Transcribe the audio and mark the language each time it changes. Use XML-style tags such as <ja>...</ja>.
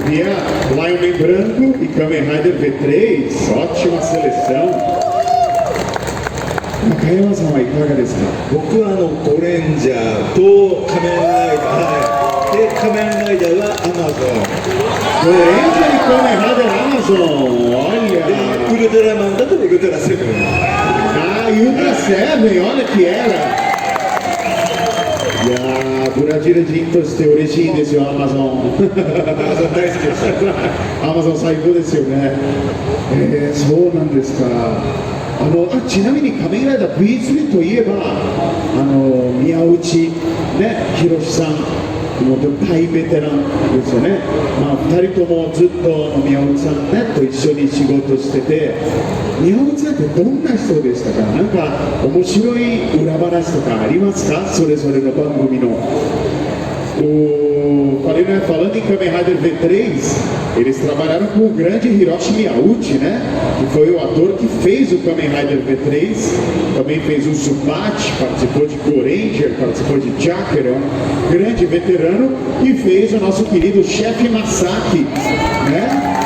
<pt>Ele via Lion em branco e Kamen Rider V3, ótima seleção.</pt> <ja>Nakayama-sanはいかがですか? 僕はゴレンジャーと仮面ライダー、で仮面ライダーはアマゾン。ウルトラマンだとウルトラセブン。</ja> <pt>Ah, e Ultra Seven, olha que era.</pt> <ja>いやー、ブラジル人として嬉しいんですよ、アマゾン。アマゾン大好きです。アマゾン最高ですよね。そうなんですか。ちなみに仮面ライダー V3 といえば、宮内ね、博さん。もう大ベテランですよね。まあ2人ともずっと宮内さんねと一緒に仕事してて、宮内さんってどんな人でしたか？なんか面白い裏話とかありますか？それぞれの番組の。</ja> <pt>Falei, né, falando em Kamen Rider V3, eles trabalharam com o grande Hiroshi Miyauchi, né? Que foi o ator que fez o Kamen Rider V3, também fez o Zubat, participou de Goranger, participou de Jacker, é um grande veterano, e fez o nosso querido chefe Masaki, né?</pt>